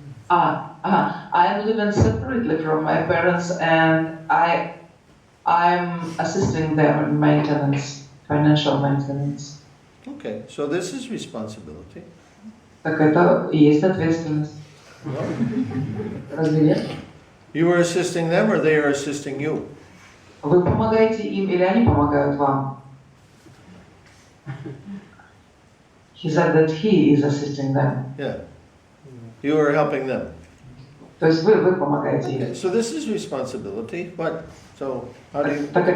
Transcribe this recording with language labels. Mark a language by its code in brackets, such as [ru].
[en] I'm living separately from my parents and I'm assisting them in maintenance, financial maintenance. Okay, so this is responsibility. [ru] Так это и есть ответственность. Разве нет? [en] You are assisting them or they are assisting you? [ru] Вы помогаете им или они помогают вам? [en] He said that he is assisting them. Yeah. You are helping them. [ru] То есть вы помогаете им. [en] Okay, so this is responsibility, but so how do you?